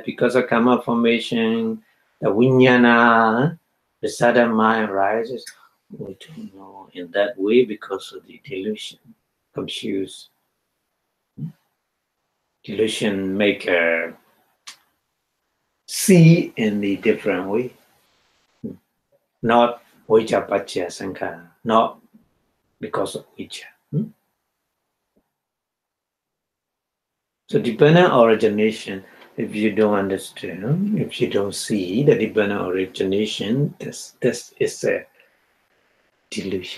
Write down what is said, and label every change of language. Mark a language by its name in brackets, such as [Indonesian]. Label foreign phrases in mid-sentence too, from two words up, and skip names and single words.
[English] Because of Kamma formation, the vijnana, the sudden mind arises. We don't know in that way because of the delusion, confused. Delusion make a see in the different way. [Pali] Not Avijjā paccaya saṅkhārā, [English] not because of Avijjā. So dependent origination, if you don't understand, if you don't see the dependent origination, this is a delusion.